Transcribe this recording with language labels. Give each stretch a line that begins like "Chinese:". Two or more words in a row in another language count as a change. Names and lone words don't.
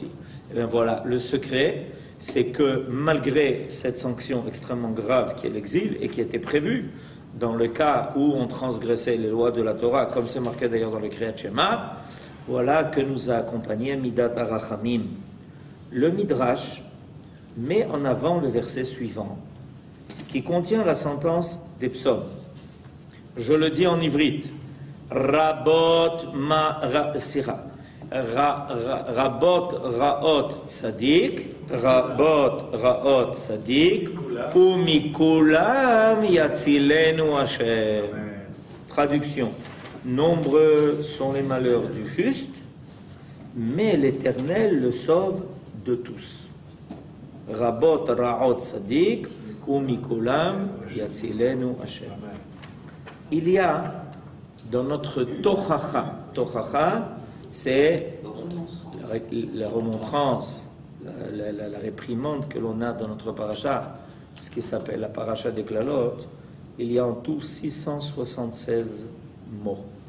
French: Eh bien voilà, le secret, c'est que malgré cette sanction extrêmement grave qui est l'exil et qui était prévue dans le cas où on transgressait les lois de la Torah, comme c'est marqué d'ailleurs dans le Kriyat Shema, voilà que nous a accompagné
Hebrew: מידת הרחמים.
French: Le Midrash met en avant le verset suivant. qui contient la sentence des psaumes. Je le dis en ivrite.
Hebrew: רבות רעות צדיק רבות רעות צדיק ומכולם יצילנו השם.
French: Traduction. Nombreux sont les malheurs du juste, mais l'Éternel le sauve de tous.
Hebrew: רבות רעות צדיק ומכולם יצילנו השם.
French: Il y a dans notre tochacha, c'est la remontrance, la réprimande que l'on a dans notre paracha, ce qui s'appelle la paracha des Klalot. Il y a en tout 676 mots.